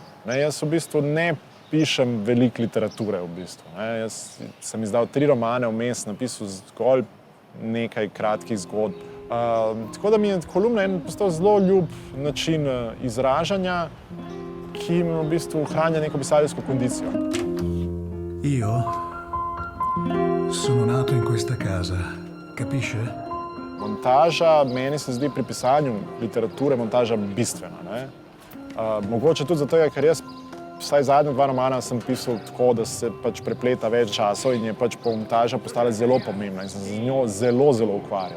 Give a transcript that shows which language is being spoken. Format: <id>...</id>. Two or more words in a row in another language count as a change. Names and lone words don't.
<sl>Jaz v bistvu ne pišem veliko literature v bistvu. Jaz sem izdal 3 romane, vmes napisal zgolj nekaj kratkih zgodb. Tako da mi je kolumna postal zelo ljub način izražanja, ki mi v bistvu ohranja neko pisateljsko kondicijo.</sl> <it>Io sono nato in questa casa, capisce?</it> <sl>Montaža, meni se zdi pri pisanju literature montaža bistvena. Mogoče tudi zato, ker jaz vsaj zadnja 2 romana sem pisal tako, da se pač prepleta več časov in je pač montaža postala zelo pomembna in sem se z njo zelo ukvarjal.</sl>